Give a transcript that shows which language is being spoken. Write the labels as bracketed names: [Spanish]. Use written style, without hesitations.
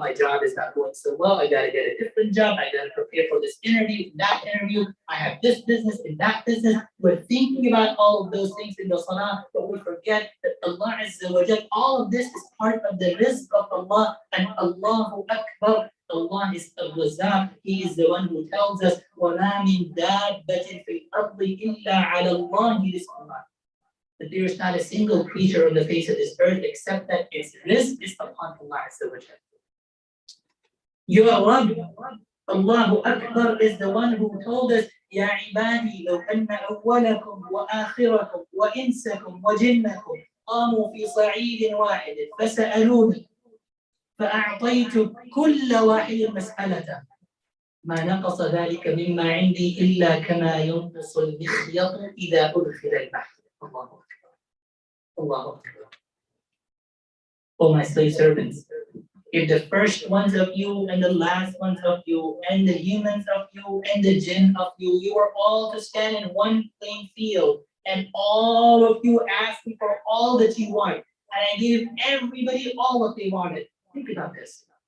[English] My job is not going so well. I got to get a different job. I got to prepare for this interview, that interview. I have this business and that business. We're thinking about all of those things in the salah, but we forget that Allah Azza wa Jal, all of this is part of the rizq of Allah, and Allahu Akbar. Allah is Al-Razzaq. He is the one who tells us, [Arabic] وَمَا مِن دَابَّةٍ فِي الْأَرْضِ إِلَّا عَلَى اللَّهِ رِزْقُهَا. [English] That there is not a single creature on the face of this earth except that its rizq is upon Allah Azza wa Jal. Your Rabb, Allahu Akbar, is the one who told us, [Arabic] يَا عِبَادِي لَوْ أَنَّ أَوَّلَكُمْ وَآخِرَكُمْ وَإِنسَكُمْ وَجِنَّكُمْ قاموا في صعيد واحد فسألوني فأعطيت كل واحد مسألته ما نقص ذلك مما عندي إلا كما ينقص المخيط إذا أدخل البحر. الله أكبر. الله أكبر. [English] Oh my slave servants, if the first ones of you and the last ones of you and the humans of you and the jinn of you, you are all to stand in one playing field, and all of you asked me for all that you want, and I gave everybody all what they wanted. Think about this.